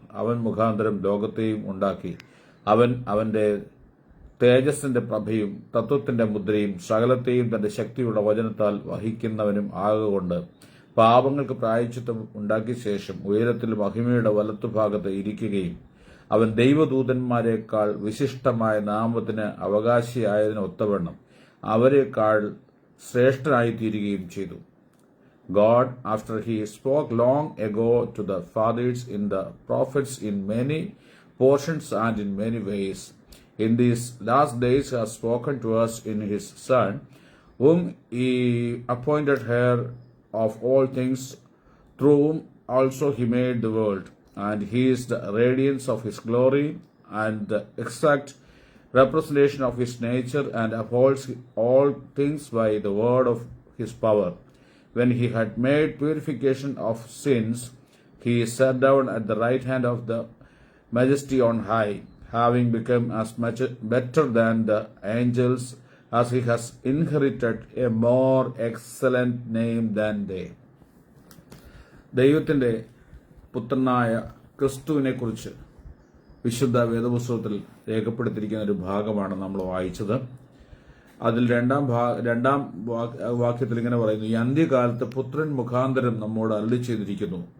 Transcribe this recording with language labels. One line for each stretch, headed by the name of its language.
Malayalam: അവൻ മുഖാന്തരം ലോകത്തെയും ഉണ്ടാക്കി. അവന്റെ തേജസ്സിന്റെ പ്രഭയും തത്വത്തിന്റെ മുദ്രയും സകലത്തെയും തന്റെ ശക്തിയുള്ള വചനത്താൽ വഹിക്കുന്നവനും ആകൊണ്ട് പാപങ്ങൾക്ക് പ്രായശ്ചിത്തം ഉണ്ടാക്കിയ ശേഷം ഉയരത്തിൽ മഹിമയുടെ വലത്തുഭാഗത്ത് ഇരിക്കുകയും അവൻ ദൈവദൂതന്മാരെക്കാൾ വിശിഷ്ടമായ നാമത്തിന് അവകാശിയായതിന് ഒത്തവണ്ണം അവരെക്കാൾ ശ്രേഷ്ഠനായിത്തീരുകയും ചെയ്തു.
English: God, after he spoke long ago to the fathers in the prophets in many portions and in many ways, in these last days has spoken to us in his Son, whom he appointed heir of all things, through whom also he made the world. And he is the radiance of his glory and the exact representation of his nature, and upholds all things by the word of his power. When he had made purification of sins, he sat down at the right hand of the majesty on high, having become as much better than the angels, as he has inherited a more excellent name than they.
Malayalam: ദൈവത്തിന്റെ പുത്രനായ ക്രിസ്തുവിനെ കുറിച്ച് വിശുദ്ധ വേദപുസ്തകത്തിൽ രേഖപ്പെടുത്തിയിരിക്കുന്ന ഒരു ഭാഗമാണ് നമ്മൾ വായിച്ചത്. അതിൽ രണ്ടാം വാക്യത്തിൽ ഇങ്ങനെ പറയുന്നു: ഈ അന്ത്യകാലത്ത് പുത്രൻ മുഖാന്തരം നമ്മോട് അരുളി ചെയ്തിരിക്കുന്നു.